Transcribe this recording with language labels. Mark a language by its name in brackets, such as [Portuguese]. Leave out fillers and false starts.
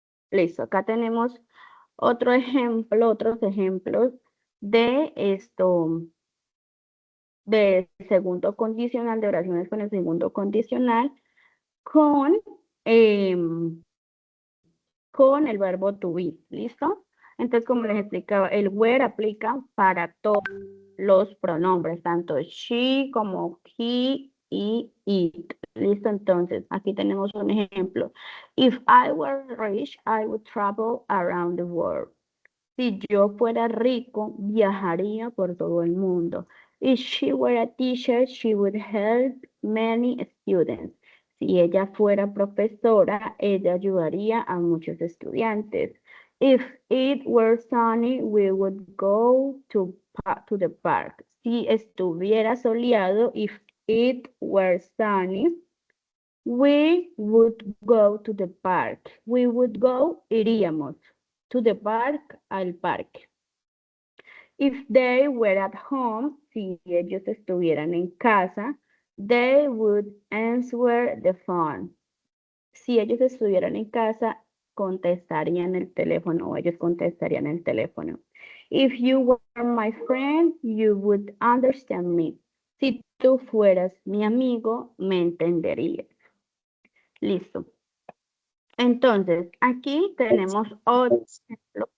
[Spanish] Listo, acá tenemos otros ejemplos de esto, de segundo condicional, de oraciones con el segundo condicional, con el verbo to be, ¿listo? Entonces, como les explicaba, el where aplica para todos los pronombres, tanto she como he y it. ¿Listo? Entonces, aquí tenemos un ejemplo. [English] If I were rich, I would travel around the world. [Spanish] Si yo fuera rico, viajaría por todo el mundo. [English] If she were a teacher, she would help many students. [Spanish] Si ella fuera profesora, ella ayudaría a muchos estudiantes. [English] If it were sunny, we would go to the park. [Spanish] Si estuviera soleado, [English] if it were sunny, we would go to the park. We would go, [Spanish] iríamos. [English] To the park, [Spanish] al parque. [English] If they were at home, [Spanish] si ellos estuvieran en casa, [English] They would answer the phone. [Spanish] Si ellos estuvieran en casa, contestarían el teléfono o ellos contestarían el teléfono. [English] If you were my friend, you would understand me. [Spanish] Si tú fueras mi amigo, me entenderías. Listo. Entonces, aquí tenemos otro ejemplo.